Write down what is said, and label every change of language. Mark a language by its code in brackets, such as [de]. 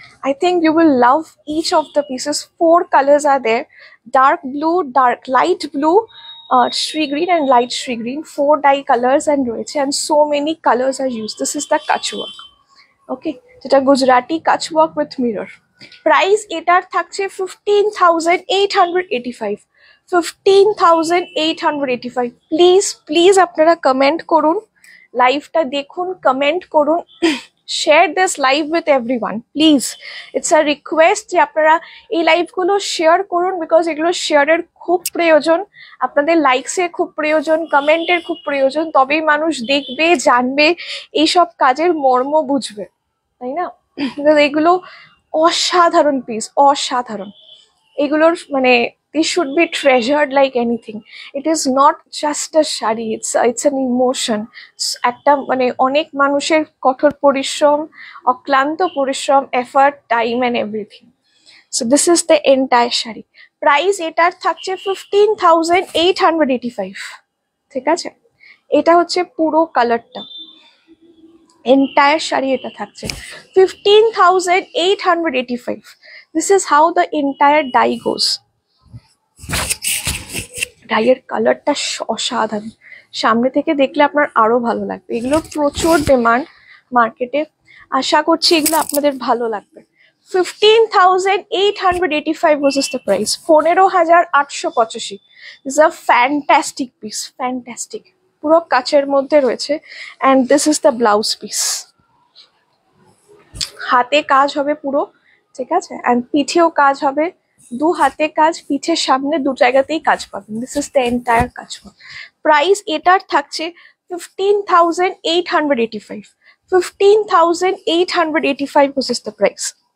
[en] I think you will love each of the pieces. 4 colors are there: dark blue, light blue, shri green and light shri green. 4 dye colors and royeche, and so many colors are used. This is the kach work. [bn] Okay, যেটা গুজরাটি কাচ work with mirror. Price এটার থাকছে 15,885। 15,885। Please আপনারা comment করুন, লাইভটা দেখুন, comment করুন, [en] Share this live with everyone please. It's a request [bn] যে আপনারা এই লাইভগুলো শেয়ার করুন, বিকজ এগুলো শেয়ারের খুব প্রয়োজন, আপনাদের লাইকসের খুব প্রয়োজন, কমেন্টের খুব প্রয়োজন। তবেই মানুষ দেখবে, জানবে, এইসব কাজের মর্ম বুঝবে, তাই না? এগুলো অসাধারণ পিস, অসাধারণ। এগুলোর মানে [en] this should be treasured like anything. It is not just a sari, it's an emotion. [bn] একটা মানে অনেক মানুষের কঠোর পরিশ্রম, অক্লান্ত পরিশ্রম, effort, time and everything. [en] So this is the entire sari. [bn] Price এটার থাকছে 15,885। ঠিক আছে, এটা হচ্ছে পুরো কালারটা, entire শাড়ি এটা থাকছে 15,885। [en] This is how the entire dye goes. [bn] ডাইয়ের কালারটা অসাধারণ, সামনে থেকে দেখলে আপনার আরো ভালো লাগবে। এগুলো প্রচুর ডিমান্ড মার্কেটে, আশা করছি এগুলো আপনাদের ভালো লাগবে। [en] 15,885 was the price. 15,885। This is a fantastic piece, fantastic. [bn] পুরো কাচের মধ্যে রয়েছে, [en] and this is the blouse piece. [bn] হাতে কাজ হবে পুরো, ঠিক আছে, and পিঠেও কাজ হবে। দু হাতে কাজ, পিঠের সামনে দু জায়গাতেই কাজ পাবেন। [en] This is the entire কাজ। [bn] প্রাইস এটার থাকছে 15,885। [en] 15,885 was the price.